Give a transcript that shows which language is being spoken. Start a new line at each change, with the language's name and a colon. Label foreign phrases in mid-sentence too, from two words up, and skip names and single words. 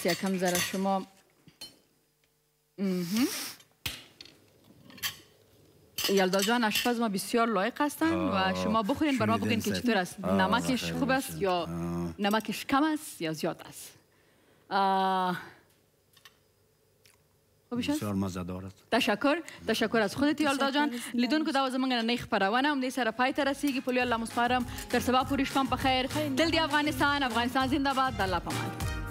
Persian: یکم ذره شما یلدا جان آشپز ما بسیار لایق هستند و شما بخورین برای ما بگین که چطور است. نمکش خوب است یا نمکش کم است یا زیاد است. بسیار مزه‌دار است. تشکر از خودت یلدا جان.
Pashto: لیدونکو دا زمونږ نننۍ خپرونه همدې سره پای ته رسیږي. په لوی الله مسپارم تر سبا پورې شپه په خیر. تل د افغانستان زنده باد. د الله په امان.